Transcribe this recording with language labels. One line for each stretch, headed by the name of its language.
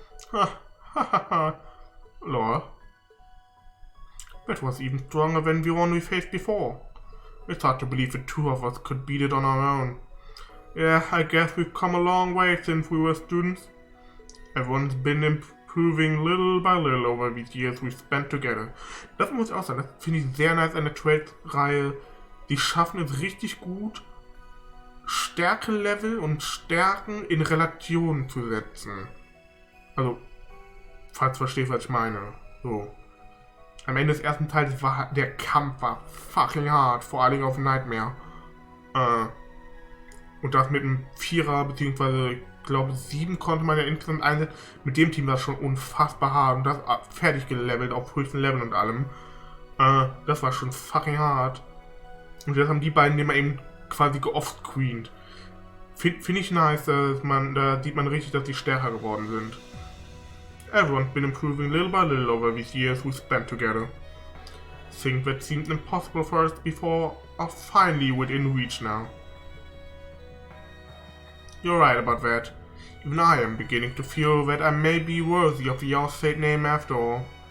English: Ha ha ha ha. Laura. That was even stronger than the one we faced before. It's hard to believe the two of us could beat it on our own. Yeah, I guess we've come a long way since we were students. Everyone's been improving little by little over these years we've spent together.
German: Das muss ich auch sagen, das finde ich sehr nice an der Trade-Reihe. Die schaffen es richtig gut, Stärke-Level und Stärken in Relation zu setzen. Also, falls du verstehst, was ich meine. So. Am Ende des ersten Teils war der Kampf fucking hart, vor allem auf Nightmare. Und das mit einem Vierer, beziehungsweise, ich glaube 7 konnte man ja insgesamt einsetzen. Mit dem Team war es schon unfassbar hart und das fertig gelevelt auf höchsten Level und allem. Das war schon fucking hart. Und jetzt haben die beiden den mal eben quasi geoffscreened. Finde ich nice, da sieht man richtig, dass die stärker geworden sind.
English: Everyone's been improving little by little over these years we spent together. Things that seemed impossible for us before are finally within reach now. You're right about that. Even I am beginning to feel that I may be worthy of the All-State name after all.